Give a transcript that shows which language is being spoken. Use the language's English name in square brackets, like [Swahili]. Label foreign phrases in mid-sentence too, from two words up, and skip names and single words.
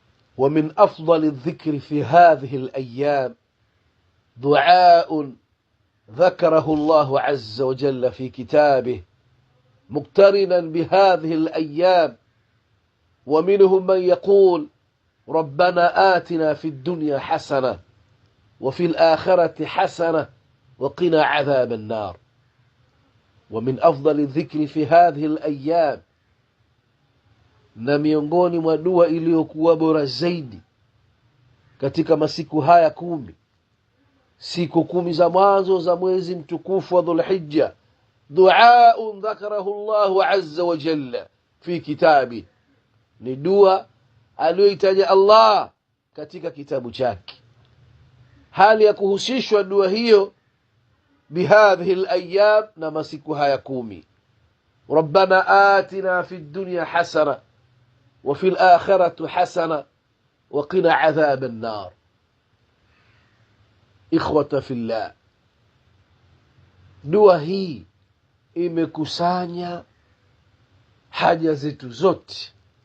[Arabic] ومن أفضل الذكر في هذه الأيام دعاء ذكره الله عز وجل في كتابه مقترنا بهذه الأيام، ومنهم من يقول ربنا آتنا في الدنيا حسنة وفي الآخرة حسنة وقنا عذاب النار. ومن أفضل الذكر في هذه الأيام، [Swahili] na miongoni mwa dua iliyokuwa bora zaidi katika masiku haya 10, siku 10 za mwanzo za mwezi mtukufu wa Dhulhijja, [Arabic] دعاء ذكره الله عز وجل في كتاب, [Swahili] ni dua aliyoitaja Allah katika kitabu chake, hali ya kuhusishwa dua hiyo [Arabic] بهذه الأيام, [Swahili] na masiku haya 10. [Arabic] ربنا آتنا في الدنيا حسنة وفي الآخرة حسنة وقنا عذاب النار. إخوة في الله, [Swahili] dua hii imekusanya haja zetu zote